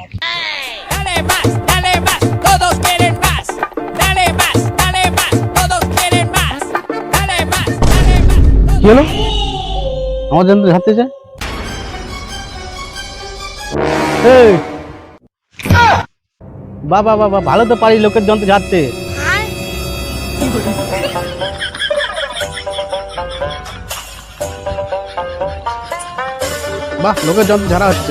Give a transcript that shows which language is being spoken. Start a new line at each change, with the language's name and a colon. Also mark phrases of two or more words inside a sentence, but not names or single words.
Spanish: dale más, todos quieren más. Dale más, todos quieren más. Dale más,
Bangla: কি হলো? আমার জন্য ঝাড়তে চায়? এই বাবা বাবা, ভালো তো পারি লোকের যন্ত্র ঝাড়তে। বাহ, লোকের যন্ত্র ঝাড়া হচ্ছে।